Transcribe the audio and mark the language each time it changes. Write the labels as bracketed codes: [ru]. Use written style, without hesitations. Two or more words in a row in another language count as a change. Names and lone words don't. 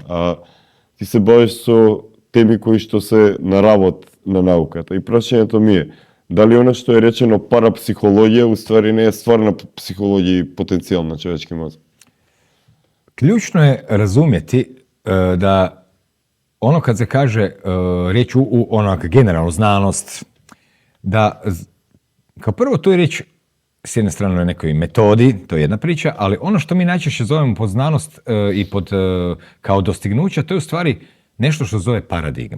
[mk] А ти се бавиш со теми кои што се на работ на науката. И прашањето ми е, дали она што е речено парапсихологија, уствари не е стварна психологија и потенцијал на човечки мозок? [hr] Ključno je razumjeti da ono kad se kaže riječ u onak generalnu znanost, da kao prvo tu je riječ s jedne strane o nekoj metodi, to je jedna priča, ali ono što mi najčešće zovemo pod znanost i pod kao dostignuća, to je u stvari nešto što zove paradigma.